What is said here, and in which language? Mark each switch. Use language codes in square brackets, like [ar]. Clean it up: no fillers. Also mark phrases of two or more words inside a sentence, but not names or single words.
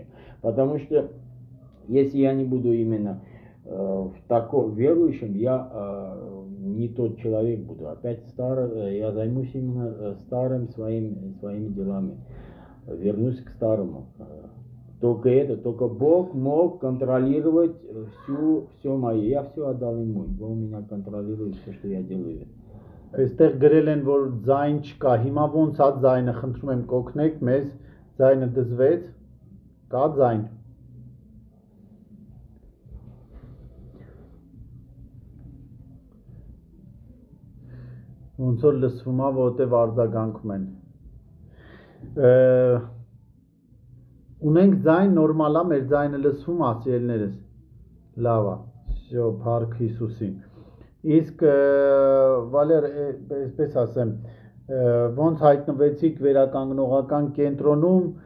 [ru] Потому что если я не буду именно в таком верующем, я не тот человек буду. Опять я займусь именно старым своими делами. Вернусь к старому. Только Бог мог контролировать все мое. Я все отдал Ему. Он меня контролирует все, что я делаю. [hy] Այստեղ գրել են, որ ձայն չկա, հիմա ոնց է ձայնը, խնդրում եմ կօգնեք մեզ, ձայնը դզվեց, կա ձայն։ Ոնց որ լսվում է, որտեվ արձագանքում են։ Ունենք ձայն նորմալ է, մեր ձայնը լսվում է, սիրելիներս։ Լավ է, всё, փառք Հիսուսին։ Իսկ Վալեր, այսպես ասեմ, ոնց հայտնվեցիք վերականգնողական կենտրոնում,